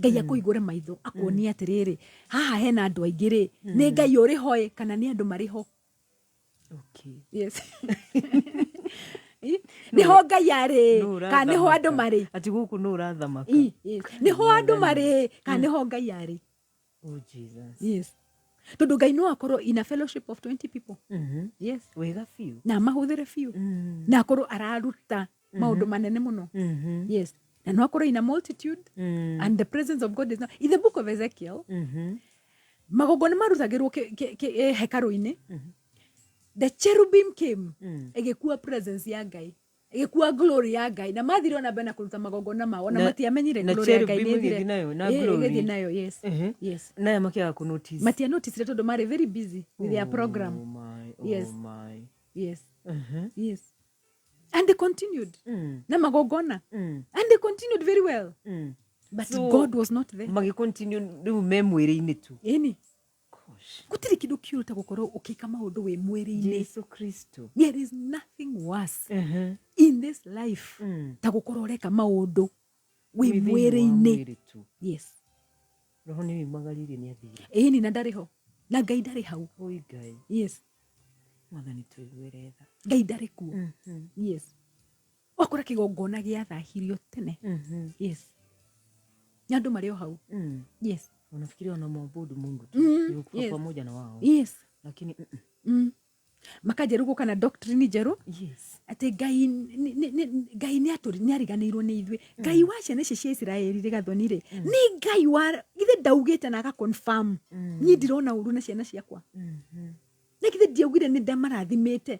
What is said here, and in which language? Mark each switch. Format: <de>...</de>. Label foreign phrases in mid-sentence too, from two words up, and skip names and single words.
<ki>Ngai akũhingũre maitho akuonie atĩrĩrĩ, haha hena andũ aingĩ rĩ, nĩ Ngai ũrĩ ho kana nĩ andũ marĩ ho.</ki> <en>Okay. Yes.</en> <ki>Niho Ngai arĩ kana niho andũ marĩ. Ati gũkũ no ũrathamaka. Niho andũ marĩ kana niho Ngai arĩ.</ki> <en>Oh Jesus. Yes.</en> <ki>Tondũ Ngai no akorwo</ki> <en>in a fellowship of 20 people. Yes.</en> <ki>Wega few. Na mahũthĩre few. Na akorwo araruta maũndũ manene mũno.</ki> <en>Yes.</en> <ki>Na no akorwo</ki> <en>in a multitude and the presence of God is not. In the book of Ezekiel,</en> <ki>magongona marutagĩrwo hekaru-inĩ.</ki> <en>The cherubim came.</en> <ki>Egekua presence ya Ngai. Egekua glory ya Ngai. Na mathire ona mbere na kuruta magongona mao. Na matiamenyire glory ya Ngai nĩthire. Na glory. Nayo, yes. Yes. Na makiaga ku notice. Matia notice tondũ mari</ki> <en>very busy with their program. Oh my. Yes. Oh my. Yes. Yes. And they continued.</en> <ki>Na magogona.</ki> <en>And they continued very well. But so, God was not there.</en> <ki>Magi continue rĩu me mwĩrĩ-inĩ tu. Eni. Gosh. Gũtirĩ kĩndũ kĩũruta gũkorwo ũkĩka maũndũ wĩ mwĩrĩ-inĩ. Yesu Kristo.</ki> <en>There is nothing worse in this life</en> <ki>ta gũkorwo ũreka maũndũ wĩ mwĩrĩ-inĩ.</ki> <en>Yes.</en> <ki>Roho nĩ wimagaririe nĩ athire. Eni na ndarĩ ho. Na Ngai ndarĩ hau. Oi Ngai.</ki> <en>Yes.</en> <ki>Mwathani tũiguĩre tha. Ngai ndarĩ kuo. Yes. Wakora kĩgongona gĩathahirio tene. Yes. Nyandũ marĩ o hau. Yes.</ki> <sw>Wanafikiri wana mwabudu Mungu tu. Yuko pamoja na wao.</sw> <en>Yes.</en> <sw>Lakini</sw> <ki>makajeru gũka na</ki> <en>doctrine njerũ. Yes.</en> <ki>Ati Ngai nĩ ariganĩirwo nĩ ithuĩ. Ngai wa ciana ici cia Isiraeli rĩgathoni rĩ. Nĩ Ngai wa ithe ndaugĩte na agaconfirm. Niĩ ndirona ũru na ciana ciakwa. Na kithe ndiaugire nĩ ndamarathimĩte.</ki>